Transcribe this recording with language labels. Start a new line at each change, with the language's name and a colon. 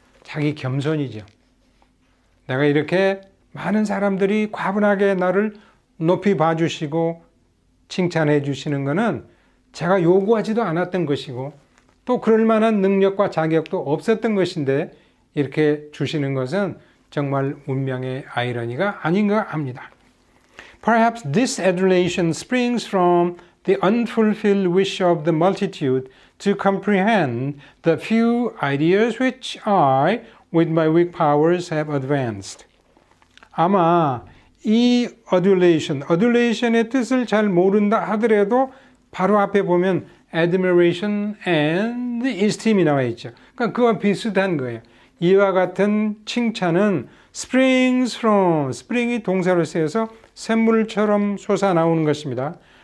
Korean: 자기 겸손이죠. 내가 이렇게 많은 사람들이 과분하게 나를 높이 봐주시고 칭찬해 주시는 것은 제가 요구하지도 않았던 것이고 또 그럴 만한 능력과 자격도 없었던 것인데 이렇게 주시는 것은 정말 운명의 아이러니가 아닌가 합니다.
English: Perhaps this adulation springs from the unfulfilled wish of the multitude to comprehend the few ideas which I, with my weak powers, have advanced.
Korean: 아마 이 adulation의 뜻을 잘 모른다 하더라도 바로 앞에 보면
English: admiration and esteem
Korean: 이 나와 있죠. 그러니까 그와 비슷한 거예요. 이와 같은 칭찬은
English: springs from,
Korean: spring이 동사로 쓰여서 샘물처럼 솟아나오는 것입니다.